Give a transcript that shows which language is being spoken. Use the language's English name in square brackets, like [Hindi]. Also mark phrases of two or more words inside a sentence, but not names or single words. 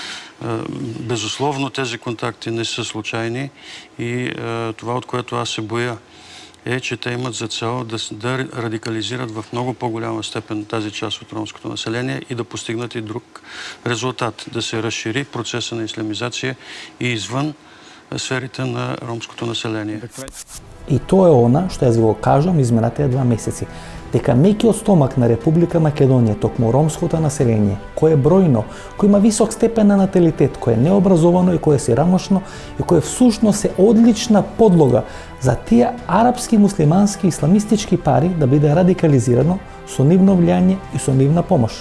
[Bulgarian] Безусловно тези контакти не са случайни и това, от което аз се боя, е, че те имат за цел да радикализират в много по-голяма степен тази част от ромското население и да постигнат и друг резултат, да се разшири процеса на ислямизация и извън сферите на ромското население. [Macedonian] И тоа е она што јас ви го кажам изминатите 2 месеци, дека мекиот стомак на Република Македонија, токму ромското население, кое е бројно, кој има висок степен на наталитет, кое е необразовано и кое е сиромашно и кое всушност е одлична подлога за тие арапски, муслимански, исламистички пари да биде радикализирано со нивно влијание и со нивна помош.